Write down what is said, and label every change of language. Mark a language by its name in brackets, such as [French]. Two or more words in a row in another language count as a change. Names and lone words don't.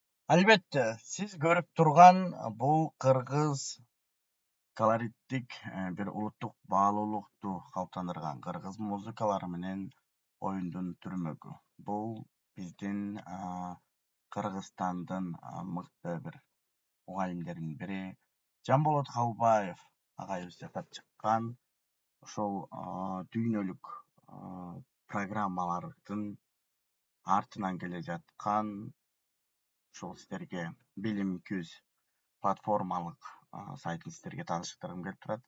[Uzbek] Albatta, siz ko'rib turgan bu qirg'iz [Kyrgyz] kolorittik bir улуттук баалуулукту калыптандырган кыргыз музыкалары менен оюндун түрмөгү. Бул биздин Кыргызстандын мыкты бир мугалимдеринин бири Жамболот Калбаев агайыбыз жасап чыккан ошол дүйнөлүк программалардын артынан келе жаткан ошол сиздерге Билим 200 платформалык сайтын сиздерге таанышттыргым келип турат.